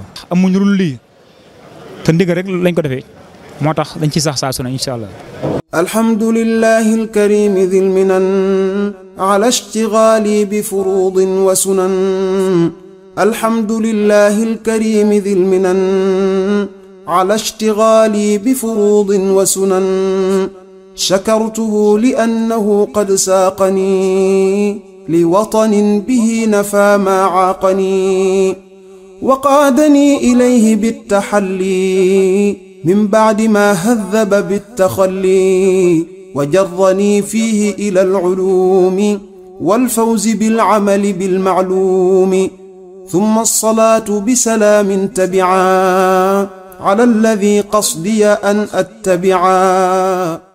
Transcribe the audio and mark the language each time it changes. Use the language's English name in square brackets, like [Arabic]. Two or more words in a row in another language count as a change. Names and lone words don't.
[Wolof] amuñu lu lii te ndigal rek lañ ko defee moo tax dañ ci sax saa su ne [Arabic] إن شاء الله. الحمد لله الكريم ذي المنن على اشتغالي بفروض وسنن الحمد لله الكريم ذي المنن على اشتغالي بفروض وسنن شكرته لأنه قد ساقني لوطن به نفى ما عاقني وقادني إليه بالتحلي من بعد ما هذب بالتخلي وجرني فيه إلى العلوم والفوز بالعمل بالمعلوم ثم الصلاة بسلام تبعا على الذي قصدي أن أتبعا